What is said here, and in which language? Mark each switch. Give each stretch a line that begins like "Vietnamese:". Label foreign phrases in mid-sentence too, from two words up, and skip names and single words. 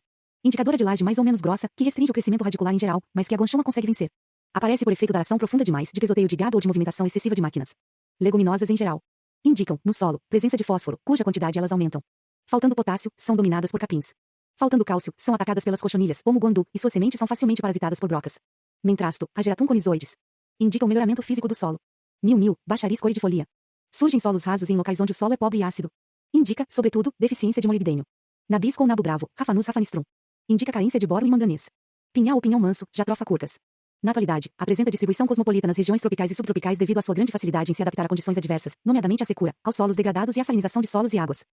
Portuguese: Indicadora de laje mais ou menos grossa, que restringe o crescimento radicular em geral, mas que a guanchuma consegue vencer. Aparece por efeito da ação profunda demais, de pesoteio de gado ou de movimentação excessiva de máquinas. Leguminosas em geral. Indicam, no solo, presença de fósforo, cuja quantidade elas aumentam. Faltando potássio, são dominadas por capins. Faltando cálcio, são atacadas pelas cochonilhas, como o guandu, e suas sementes são facilmente parasitadas por brocas. Mentrasto, Ageratum conizoides. Indica o melhoramento físico do solo. Mil, Baccharis coridifolia. Surge em solos rasos e em locais onde o solo é pobre e ácido. Indica, sobretudo, deficiência de molibdênio. Nabisco ou nabo bravo, Raphanus raphanistrum. Indica carência de boro e manganês. Pinhal ou pinhão manso, Jatropha curcas. Na atualidade, apresenta distribuição cosmopolita nas regiões tropicais e subtropicais devido à sua grande facilidade em se adaptar a condições adversas, nomeadamente à secura, aos solos degradados e à salinização de solos e águas.